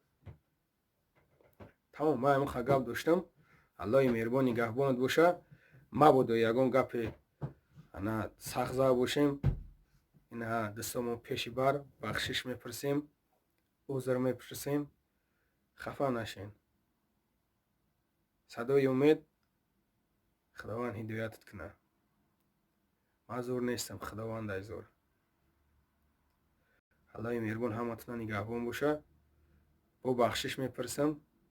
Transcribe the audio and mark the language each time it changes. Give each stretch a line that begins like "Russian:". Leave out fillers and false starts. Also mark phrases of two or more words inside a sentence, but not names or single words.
Tajik: тамом, ман ҳамин хел гап доштам. аллоҳи меҳрубон нигаҳбонат боша. мабодо ягон гапе ана сахт зада бошем. ина дӯстонмо пеши бар бахшиш мепурсем, узр мепурсем.
Persian: خفا نشین. صدای امید خداوند هدایتت کنه. من زور نیستم، خداوند ای زور. الله مهربان همتون نگهبان باشه. با بخشش میپرسم